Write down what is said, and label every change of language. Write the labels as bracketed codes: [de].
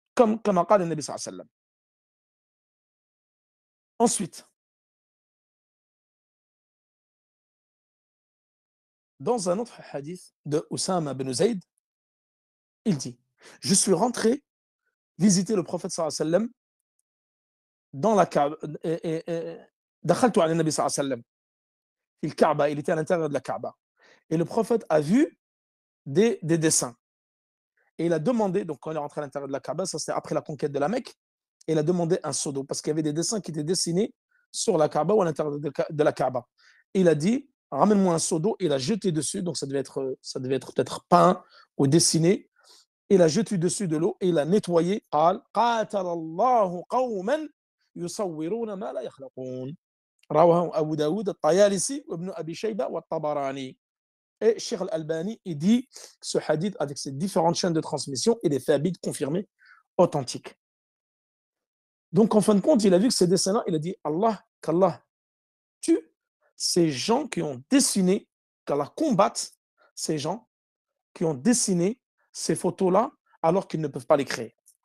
[fr] Comme a dit le Nabi sallallahu alayhi wa sallam. Ensuite, Dans un autre hadith de Oussama ben Zayd, il dit, je suis rentré visiter le prophète sallallahu alayhi wa sallam dans la Kaaba. [ar] دخلت على النبي صلى الله عليه وسلم في الكعبة, [fr] il était à l'intérieur de la Kaaba. Et le prophète a vu des dessins. Et il a demandé, donc quand il est rentré à l'intérieur de la Kaaba, ça c'était après la conquête de la Mecque, et il a demandé un seau d'eau, parce qu'il y avait des dessins qui étaient dessinés sur la Kaaba ou à l'intérieur de la Kaaba. Et il a dit, ramène-moi un seau d'eau, et il a jeté dessus, donc ça devait être peut-être peint ou dessiné. Il a jeté dessus de l'eau et il a nettoyé. [ar] قال قاتل الله قوما يصورون ما لا يخلقون رواه أبو داود الطيالسي وابن أبي شيبة والطبراني. [fr] Et Cheikh Al-Albani, il dit que ce hadith, avec ses différentes chaînes de transmission, il est thabit, confirmé, authentique. Donc, en fin de compte, il a vu que ces dessins-là, il a dit qu'Allah tue ces gens qui ont dessiné, qu'Allah combatte ces gens qui ont dessiné ces photos-là alors qu'ils ne peuvent pas les créer.